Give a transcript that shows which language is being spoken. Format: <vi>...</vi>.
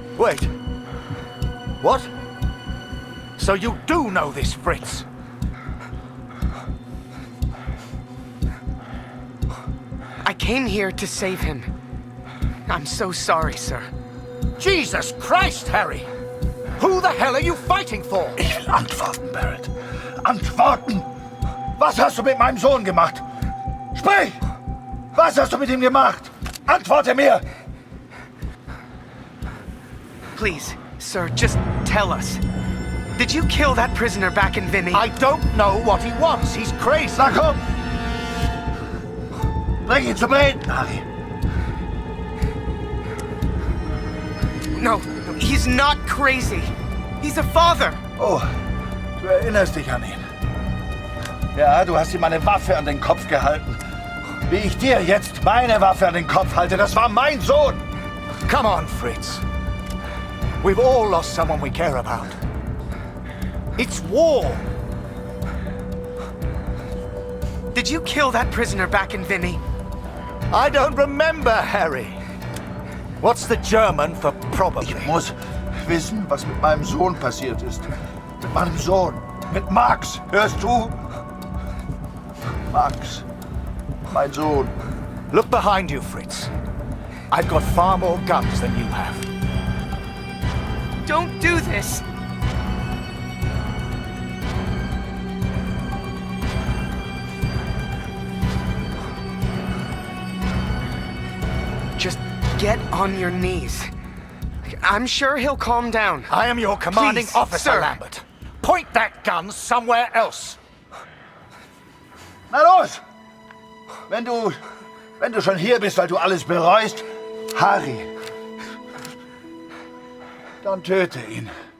<en>Wait. What? So you do know this Fritz? I came here to save him. I'm so sorry, sir. Jesus Christ, Harry! Who the hell are you fighting for?</en> <de>Ich will antworten, Barrett. Antworten! Was hast du mit meinem Sohn gemacht? Sprich! Was hast du mit ihm gemacht? Antworte mir!</de> <en>Please, sir, just tell us. Did you kill that prisoner back in Vinny? I don't know what he wants. He's crazy.</en> <de>Na komm! Bring ihn zum Reden, Harry.</de> <en>No, he's not crazy. He's a father.</en> <de>Oh, du erinnerst dich an ihn. Ja, du hast ihm eine Waffe an den Kopf gehalten. Wie ich dir jetzt meine Waffe an den Kopf halte, das war mein Sohn.</de> <en>Come on, Fritz. We've all lost someone we care about. It's war. Did you kill that prisoner back in Vinny? I don't remember, Harry. What's the German for probably?</en> <de>Ich muss wissen, was mit meinem Sohn passiert ist. Mit meinem Sohn. Mit Max. Hörst du? Max. Mein Sohn.</de> <en>Look behind you, Fritz. I've got far more guns than you have. Don't do this. Just get on your knees. I'm sure he'll calm down. I am your commanding Please, officer, sir. Lambert. Point that gun somewhere else.</en> <de>Na los! Wenn du schon hier bist, weil du alles bereust, Harry, dann töte ihn.</de>